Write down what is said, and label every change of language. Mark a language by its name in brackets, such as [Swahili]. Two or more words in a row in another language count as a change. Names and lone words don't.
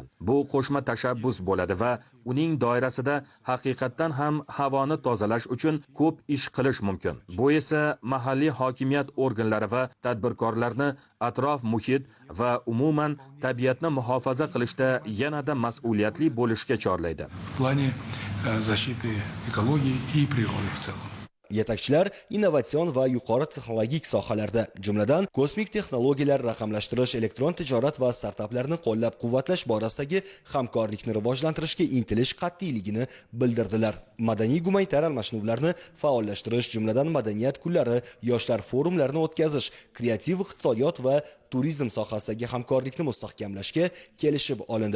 [Uzbek] Bu qo'shma tashabbus bo'ladi va uning doirasida haqiqatdan ham havoni tozalash uchun ko'p ish qilish mumkin. Bu esa mahalliy hokimiyat organlari va tadbirkorlarni atrof muhit va umuman tabiatni muhofaza qilishda yanada mas'uliyatli bo'lishga chorlaydi. [Russian] В плане защиты экологии и природы в целом. [Uzbek] Yetakchilar innovatsion va yuqori texnologik sohalarda, jumladan kosmik texnologiyalar, raqamlashtirish, elektron tijorat va startaplarni qo'llab-quvvatlash borasidagi hamkorlikni rivojlantirishga intilish qat'iyligini bildirdilar. Madaniy-gumanitar almashinuvlarni faollashtirish, jumladan madaniyat kunlari, yoshlar forumlarini o'tkazish, kreativ iqtisodiyot va turizm sohasidagi hamkorlikni mustahkamlashga kelishib olindi.